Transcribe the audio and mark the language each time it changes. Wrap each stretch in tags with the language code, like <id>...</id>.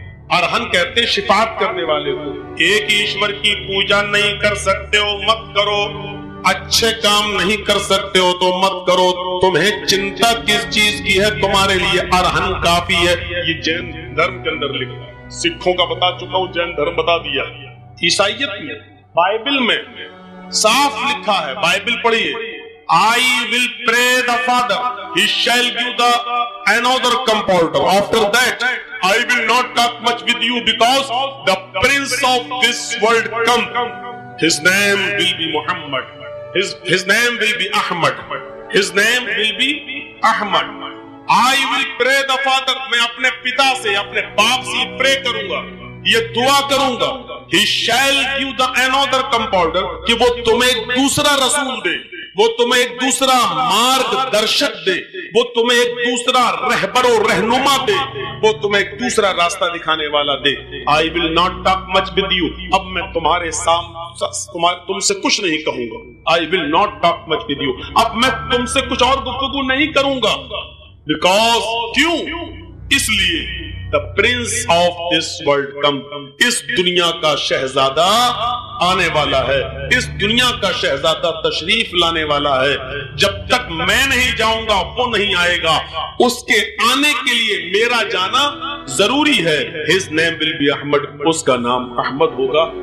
<ur>ارہن کہتے ہیں شفاعت کرنے والے کو. ایک ایشور کی پوجا نہیں کر سکتے ہو مت کرو، اچھے کام نہیں کر سکتے ہو تو مت کرو. تمہیں چنتا کس چیز کی ہے، تمہارے لیے ارہن کافی ہے. یہ جین دھرم کے اندر لکھا ہے، سکھوں کا بتا چکا ہوں، جین دھرم بتا دیا. عیسائیت میں بائبل میں صاف لکھا ہے، بائبل پڑھیے.</ur> <en>I will pray the Father, He shall give the another comforter. After that, I will not talk much with you because the prince of this world come. His name will be Muhammad. His name will be Ahmad. His name will be Ahmad. I will pray the Father.</en> <ur>میں اپنے پتا سے، اپنے باپ سے پرے کروں گا، یہ دعا کروں گا.</ur> <en>He shall give the another comforter،</en> <ur>کہ وہ تمہیں ایک دوسرا رسول دے، وہ تمہیں ایک دوسرا مارگ درشک دے، وہ تمہیں ایک دوسرا رہبر و رہنما دے، وہ تمہیں ایک دوسرا راستہ دکھانے والا دے.</ur> <en>I will not talk much with you.</en> <ur>اب میں تمہارے سامنے تم سے کچھ نہیں کہوں گا.</ur> <en>I will not talk much with you.</en> <ur>اب میں تم سے کچھ اور گفتگو نہیں کروں گا.</ur> <en>Because</en> <ur>کیوں؟ اس لیے</ur> <en>the prince of this world come.</en> <ur>اس دنیا کا شہزادہ آنے والا ہے، اس دنیا کا شہزادہ تشریف لانے والا ہے. جب تک میں نہیں جاؤں گا وہ نہیں آئے گا. اس کے آنے کے لیے میرا جانا ضروری ہے.</ur> <en>His name will be Ahmad.</en> <ur>اس کا نام احمد ہوگا.</ur>